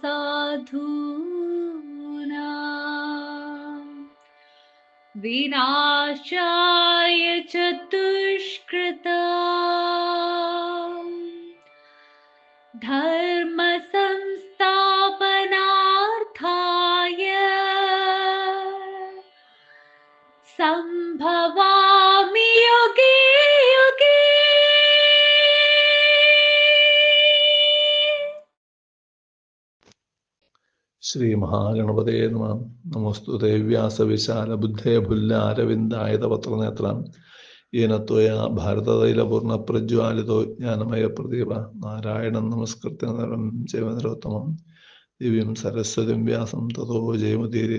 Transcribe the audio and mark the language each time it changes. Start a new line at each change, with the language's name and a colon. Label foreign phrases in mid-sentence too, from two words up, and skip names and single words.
Sanskrit: साधूनां विनाशाय च दुष्कृतां धर्म संस्थापनार्थाय संभवामि युगे युगे। ശ്രീ മഹാഗണപതേ നമഃ. നമോസ്തുതേ വ്യാസവിശാലബുദ്ധേ പുല്ലാരവിന്ദായതപത്രനേത്രം യേന ത്വയാ ഭാരതതൈലപൂർണ്ണപ്രജ്വാലിതോ ജ്ഞാനമയപ്രദീപ നാരായണം നമസ്കൃത്യ നരം ചൈവ നരോത്തമം ദിവ്യം സരസ്വതിം വ്യാസം തതോ ജയമുദീരേ.